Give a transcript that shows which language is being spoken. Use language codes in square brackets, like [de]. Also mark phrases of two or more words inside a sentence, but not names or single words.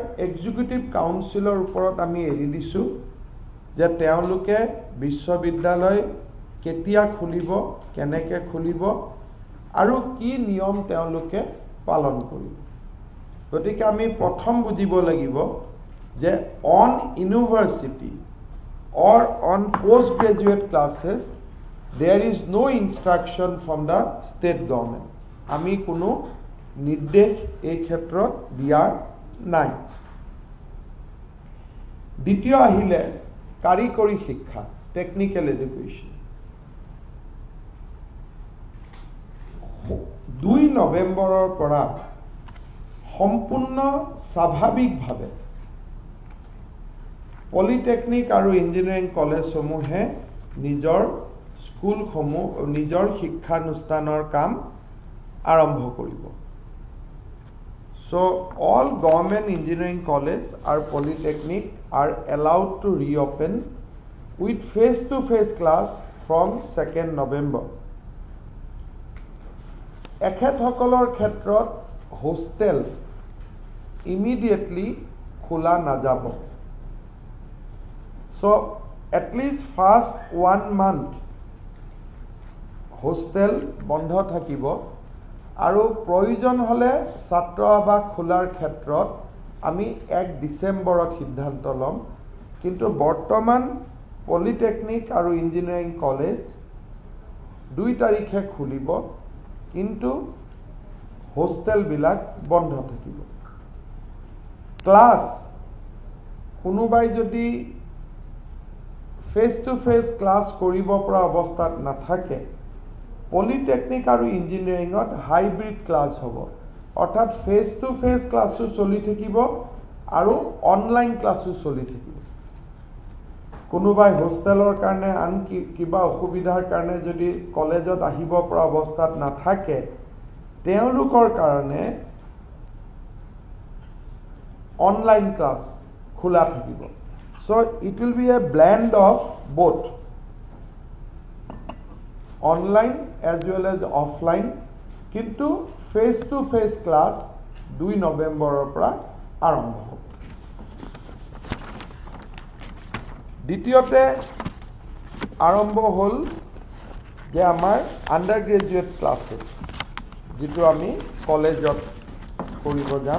[en] executive councilৰ [as] ওপৰত আমি এৰি দিছোঁ যে তেওঁলোকে বিশ্ববিদ্যালয় কেতিয়া খুলিব কেনেকৈ খুলিব আৰু কি নিয়ম তেওঁলোকে পালন কৰিব গতিকে আমি প্ৰথম বুজিব লাগিব যে [en] on university or on postgraduate classes there is no instruction from the state government [as] আমি কোনো নিৰ্দেশ এই ক্ষেত্ৰত দিয়া নাই দ্বিতীয় আহিলে কাৰিকৰী শিক্ষা [en] technical education [as] 2 নৱেম্বৰৰ পৰা সম্পূৰ্ণ স্বাভাৱিকভাৱে পলিটেকনিক আৰু ইঞ্জিনিয়াৰিং কলেজসমূহে নিজৰ স্কুলসমূহ নিজৰ শিক্ষানুষ্ঠানৰ কাম আৰম্ভ কৰিব [en] So all government engineering colleges or polytechnic are allowed to reopen with face-to-face class from 2nd November. [as] এখেতসকলৰ ক্ষেত্ৰত হোষ্টেল immediately খোলা নাযাব [en] So at least first 1 month [as] hostel বন্ধ থাকিব আৰু প্ৰয়োজন হলে ছাত্ৰ আবাস খোলাৰ ক্ষেত্ৰত আমি 1 ডিসেম্বৰত সিদ্ধান্ত লম কিন্তু বৰ্তমান পলিটেকনিক আৰু ইঞ্জিনিয়াৰিং কলেজ 2 তাৰিখে খুলিব কিন্তু হোষ্টেল বিলাক বন্ধ থাকিব ক্লাস কোনোবাই যদি [en] face to face class [as] কৰিব পৰা অৱস্থাত নাথাকে পলিটেকনিক আৰু ইঞ্জিনিয়াৰিংত [en] hybrid class [as] হ'ব অৰ্থাৎ [en] face to face [as] ক্লাসও চলি থাকিব আৰু [en] online classও [as] চলি থাকিব কোনোবাই হোষ্টেলৰ কাৰণে আন কিবা অসুবিধাৰ কাৰণে যদি কলেজত আহিব পৰা অৱস্থাত নাথাকে তেওঁলোকৰ কাৰণে [en] online class [as] খোলা থাকিব [en] So it will be a blend of both. online as well as offline, কিন্তু face to face class 2 [as] নৱেম্বৰৰ পৰা আৰম্ভ হ'ব। দ্বিতীয়তে আৰম্ভ হ'ল যে আমাৰ [en] under graduate classes, [as] যিটো আমি কলেজত কৰিব যাম।